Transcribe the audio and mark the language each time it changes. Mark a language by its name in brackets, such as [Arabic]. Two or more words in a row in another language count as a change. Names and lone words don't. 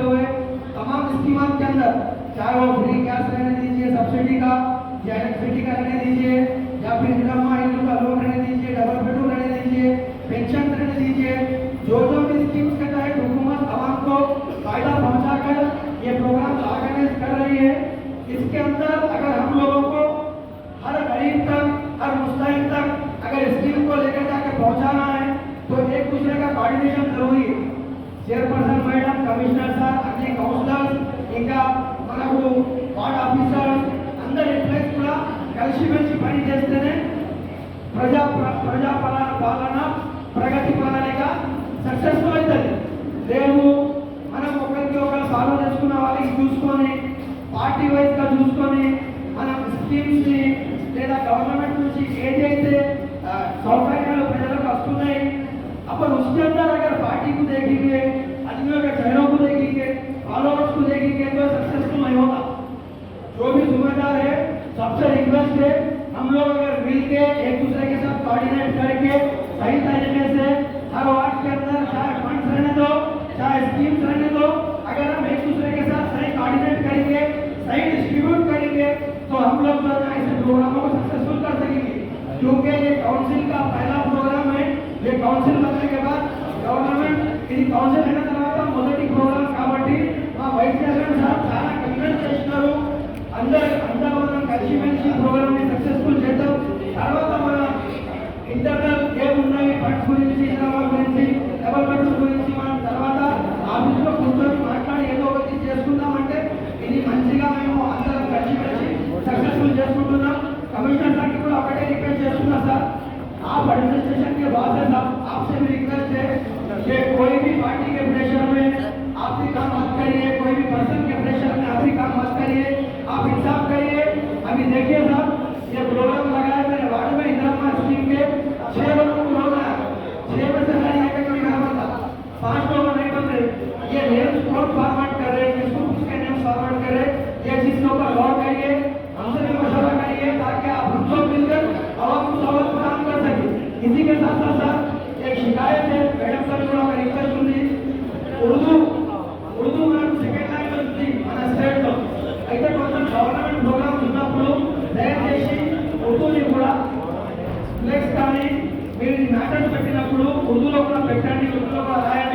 [Hindi] हुए तमाम स्कीमों के अंदर, चाहे वो [English] free gas [Hindi] रहने दीजिए सब्सिडी का, या इलेक्ट्रिसिटी का रहने दीजिए, या फिर इंदिरा इल्लू का लोन रहने दीजिए, [English] double bedroom [Hindi] रहने दीजिए, पेंशन रहने दीजिए, जो भी स्कीम्स के तहत हुकूमत आवाम को फायदा पहुंचाकर ये प्रोग्राम ऑर्गेनाइज कर रही है, इसके अंदर अगर हम लोगों को हर गरीब तक, हर मुस्तहिक तक अगर स्कीम को लेकर जाकर पहुंचाना है तो एक दूसरे का कोऑर्डिनेशन जरूरी है। [English] chairperson madam, commissioner sir, अन्य काउंसलर्स, [Telugu] ఇంకా మనకు [English] ward officers [Telugu] అందరి ఎంప్లాయీస్ కూడా కలిసిమెలిసి పని చేస్తేనే ప్రజా పాలన ప్రగతి ప్రణాళిక సక్సెస్ఫుల్ అవుతుంది. రేపు మనం ఒకరికి ఒకరు ఫాలో చేసుకున్న వాళ్ళకి చూసుకొని పార్టీ వైజ్గా చూసుకొని మనం స్కీమ్స్ని లేదా గవర్నమెంట్ నుంచి ఏదైతే सौकर्याలు ప్రజలకు వస్తున్నాయి [Hindi] अपन उसके अंदर अगर पार्टी को देखेंगे, आदमियों के चेहरों को देखेंगे, फॉलोअर्स को देखेंगे तो सक्सेसफुल नहीं होगा। जो भी जिम्मेदार है सबसे रिक्वेस्ट है हम लोग अगर मिल के एक दूसरे के साथ कोऑर्डिनेट करके सही तरीके से हर वार्ड के अंदर चाहे फंड्स रहने दो, चाहे स्कीम्स रहने दो, अगर हम एक दूसरे के साथ सही कोऑर्डिनेट करेंगे, सही डिस्ट्रीब्यूट करेंगे तो हम लोग जो है ऐसे प्रोग्रामों को सक्सेसफुल कर सकेंगे। क्योंकि ये काउंसिल का पहला प्रोग्राम है, ये काउंसिल बनने के बाद गवर्नमेंट [Telugu] ఇది కౌన్సిల్ అయిన తర్వాత మొదటి ప్రోగ్రామ్ కాబట్టి మా [English] vice chairman [Telugu] సార్ చాలా కన్విన్స్ చేస్తున్నారు. అందరూ మనం కలిసిమెలిసి ప్రోగ్రామ్ ని సక్సెస్ఫుల్ చేద్దాం. తర్వాత మన ఇంటర్నల్ ఏమున్నాయి ఫండ్స్ గురించి, ఇన్కమ్ గురించి, డెవలప్మెంట్ గురించి మనం తర్వాత ఆఫీస్లో కూర్చొని మాట్లాడి ఏదో ఒకటి చేసుకుందామంటే ఇది మంచిగా మేము అందరం కలిసిమెలిసి సక్సెస్ఫుల్ చేసుకుంటున్నాం. [Hindi] कमिश्नर साहब की आपके रिक्वेस्ट [Telugu] చేస్తున్నా సార్, [Hindi] आप एडमिनिस्ट्रेशन के बाद से साहब आपसे भी रिक्वेस्ट है कि कोई भी पार्टी के प्रेशर में आप भी काम मत करिए, कोई भी पर्सन के प्रेशर में आप भी काम मत करिए, आप इंसाफ करिए। अभी देखिए साहब ये प्रोग्राम लगाया मेरे वार्ड में इंदिरा स्कीम के 6 लोगों को रोना है, 6 में से हर एक कोई काम था, 5 लोग नहीं बन रहे, ये नेम्स कौन फॉरवर्ड कर रहे हैं, किसको किसके नेम्स फॉरवर्ड कर रहे हैं, ये चीज के ऊपर गौर करिए, हमसे भी मशवरा करिए ताकि आप हम सब मिलकर आवाम को सहूलत प्रदान कर सके। इसी के साथ साथ एक शिकायत है मैडम सर को रिक्वेस्ट [Telugu] ఉంది, उर्दू మనకు [English] second language [Telugu] ఉంది మన స్టేట్ లో, అయితే కొంచెం గవర్నమెంట్ ప్రోగ్రామ్స్ ఉన్నప్పుడు దయచేసి ఉర్దూని కూడా ఫ్లెక్స్ కానీ మీరు మ్యాటర్స్ పెట్టినప్పుడు ఉర్దూలో కూడా పెట్టండి, ఉర్దూలో కూడా రాయండి.